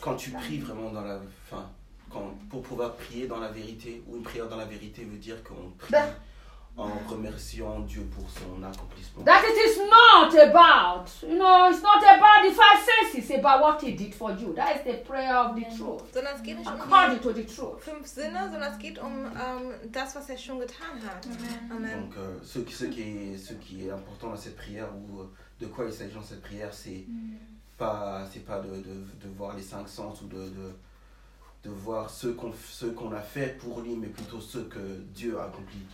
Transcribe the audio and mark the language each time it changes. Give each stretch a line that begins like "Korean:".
French: Quand tu pries vraiment dans la fin, quand, pour pouvoir prier dans la vérité, ou une prière dans la vérité veut dire qu'on prie that, en remerciant Dieu pour son accomplissement.
English: That it is not about, you know, it's not about the five senses, it's about what he did for you. That is the prayer of the truth.
German: Sondern es geht nicht
English: according to the truth.
German: Fünf Sinne, sondern es geht das, was er schon getan hat. Amen.
French: Donc, ce qui est important dans cette prière, ou de quoi il s'agit dans cette prière, c'est pas de voir les cinq sens ou de voir ce qu'on a fait pour lui, mais plutôt ce que Dieu a accompli.